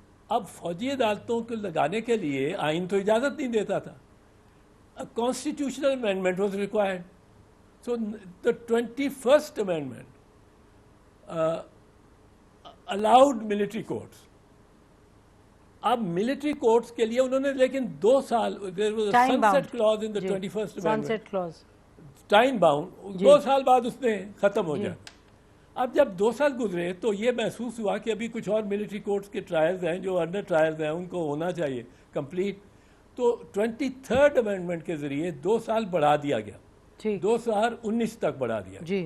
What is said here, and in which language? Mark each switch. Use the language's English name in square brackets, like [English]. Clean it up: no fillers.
[Urdu] اب فوجی عدالتوں کو لگانے کے لیے آئین تو اجازت نہیں دیتا تھا. [English] Constitutional amendment was required. So the 21st amendment allowed military courts. اب military courts [Urdu] کے لیے انہوں نے لیکن 2 سال [English] there was a sunset clause in the 21st amendment. Sunset clause. Time bound. [Urdu] 2 سال بعد اس نے ختم ہو جائے. اب جب 2 سال گزرے تو یہ محسوس ہوا کہ ابھی کچھ اور ملٹری کورٹس کے ٹرائلز ہیں جو انڈر ٹرائلز ہیں، ان کو ہونا چاہیے کمپلیٹ. تو 23rd امینڈمنٹ کے ذریعے 2 سال بڑھا دیا گیا، 2019 تک بڑھا دیا.